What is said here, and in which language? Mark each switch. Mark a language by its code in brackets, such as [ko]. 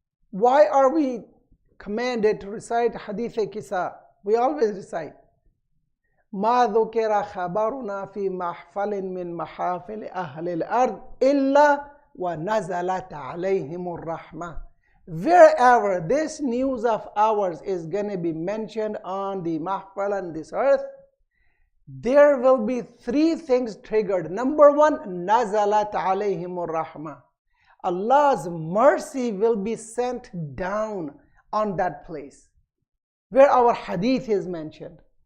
[en] Why are we commanded to recite Hadith Kisa? We always recite. [ar] ما ذكر خبرنا في محفل من محافل أهل الأرض إلا ونزلت عليهم الرحمة. [en] Wherever this news of ours is going to be mentioned on the mahfal on this earth, there will be 3 things triggered. Number 1, nazalat alayhimur rahmah. Allah's mercy will be sent down on that place where our hadith is mentioned.